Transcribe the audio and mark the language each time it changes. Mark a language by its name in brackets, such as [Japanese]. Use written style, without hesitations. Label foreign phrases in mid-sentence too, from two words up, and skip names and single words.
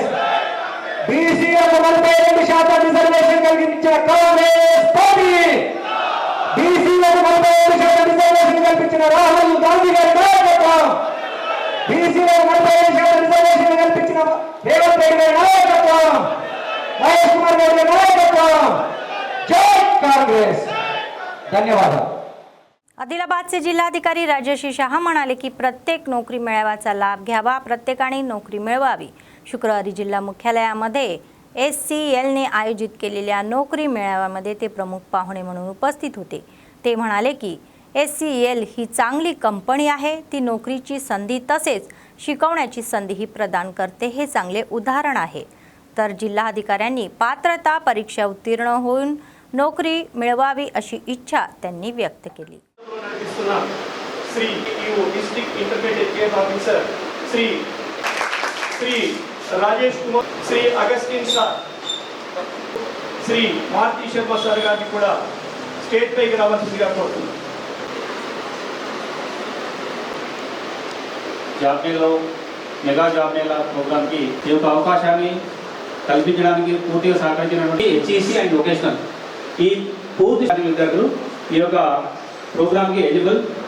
[Telugu] బీసీలకు 42% రిజర్వేషన్ కల్పించిన కాంగ్రెస్ పార్టీ, బీసీలకు 42% రిజర్వేషన్ కల్పించిన రాహుల్ గాంధీ గారి నాయకత్వం, బీసీలకు 45% రిజర్వేషన్ కల్పించిన రేవంత్ రెడ్డి గారి నాయకత్వం, మహేష్ కుమార్ గారి నాయకత్వం. [Marathi] జై कांग्रेस. धन्यवाद. आदिलाबादचे जिल्हाधिकारी राजश्री शहा म्हणाले की प्रत्येक नोकरी मेळाव्याचा लाभ घ्यावा, प्रत्येकाने नोकरी मिळवावी. शुक्रवारी जिल्हा मुख्यालयामध्ये SCLने आयोजित केलेल्या नोकरी मेळाव्यामध्ये ते प्रमुख पाहुणे म्हणून उपस्थित होते. ते म्हणाले की SCL ही चांगली कंपनी आहे. ती नोकरीची संधी तसेच शिकवण्याची संधीही प्रदान करते. हे चांगले उदाहरण आहे. तर जिल्हाधिकाऱ्यांनी पात्रता परीक्षा उत्तीर्ण होऊन नोकरी मिळवावी अशी इच्छा त्यांनी व्यक्त केली. [Telugu] श्री [English] EO District Intermediate Education Officer [Telugu] श्री राजेश कुमार, श्री अगस्टिन शाह, श्री मारुति शर्मा సర్ గారి కూడా స్టేట్ పైకి రావాల్సిందిగా కోరుతున్నాను. జాబ్ మేళలో [English] mega job [Telugu] మేళ ప్రోగ్రామ్కి ఈ యొక్క అవకాశాన్ని కల్పించడానికి పూర్తిగా సహకరించినటువంటి [English] HEC and vocational [Telugu] ఈ పూర్తి విద్యార్థులు ఈ యొక్క ప్రోగ్రామ్కి ఎలిజిబుల్.